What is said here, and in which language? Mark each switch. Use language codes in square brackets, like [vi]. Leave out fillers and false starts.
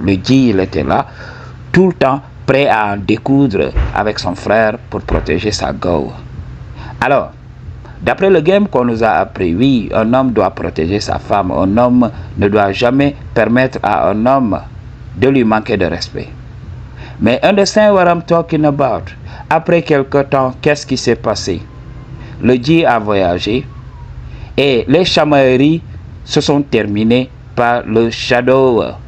[fr] Le G, il était là, tout le temps, prêt à en découdre avec son frère pour protéger sa go. Alors, d'après le game qu'on nous a appris, oui, un homme doit protéger sa femme. Un homme ne doit jamais permettre à un homme de lui manquer de respect. Mais [en] understand what I'm talking about? [fr] Après quelque temps, qu'est-ce qui s'est passé? Le G a voyagé et les chamailleries se sont terminées par le shadow.